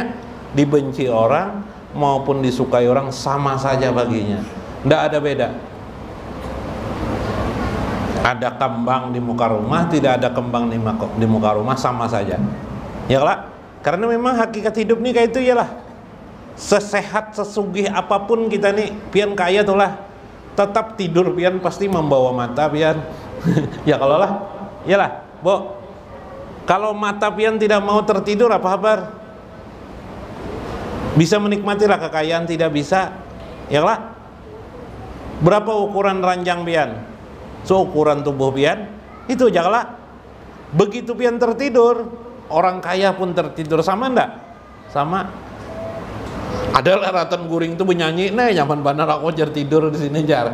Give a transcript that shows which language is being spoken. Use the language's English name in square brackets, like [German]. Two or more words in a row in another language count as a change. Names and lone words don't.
[Indonesian] Dibenci orang maupun disukai orang sama saja baginya, tidak ada beda. Ada kembang di muka rumah, tidak ada kembang di muka rumah sama saja, ya lah. Karena memang hakikat hidup nih kayak itu ya lah. Sesehat sesugih apapun kita nih, pian kaya tuh lah, tetap tidur pian pasti membawa mata pian. Ya kalau lah, ya lah, Bo. Kalau mata pian tidak mau tertidur apa kabar? Bisa menikmatilah kekayaan, tidak bisa, ya lah. Berapa ukuran ranjang pian? Seukuran tubuh pian, itu janganlah. Begitu pian tertidur, orang kaya pun tertidur sama ndak? sama. [Banjar] Adalah ratan guring itu menyanyi, nah nyaman benar aku jar tidur di sini jar.